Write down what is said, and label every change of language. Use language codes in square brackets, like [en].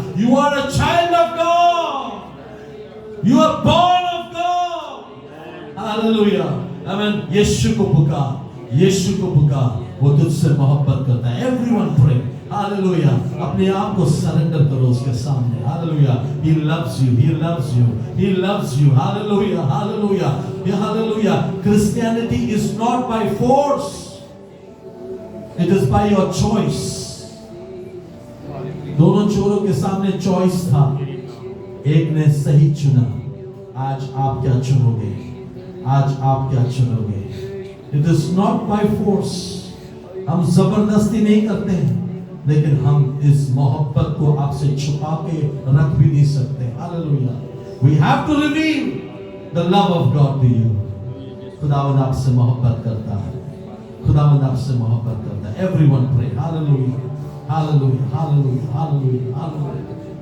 [en] You are a child of God, you are born of God. [hi] Hallelujah, आमेन। यीशु को पुकार, यीशु को पुकार, वो तुझसे मोहब्बत करता है। [en] Everyone pray. [hi] हालेलुया, अपने आप को सरेंडर करो उसके सामने। [en] Hallelujah, he loves you, he loves you, he loves you। Hallelujah, hallelujah, hallelujah. Christianity is not by force, it is by your choice। [hi] दोनों चोरों के सामने चॉइस था, एक ने सही चुना। आज आप क्या चुनोगे? आज आप क्या चुनोगे? [en] It is not by force। [hi] हम जबरदस्ती नहीं करते हैं, लेकिन हम इस मोहब्बत को आपसे छुपा के रख भी नहीं सकते। [en] Hallelujah, we have to reveal the love of God to you। [hi] खुदावंद आपसे मोहब्बत करता है, खुदावंद आपसे मोहब्बत करता है। [en] Everyone pray। Hallelujah, hallelujah, hallelujah, hallelujah, hallelujah.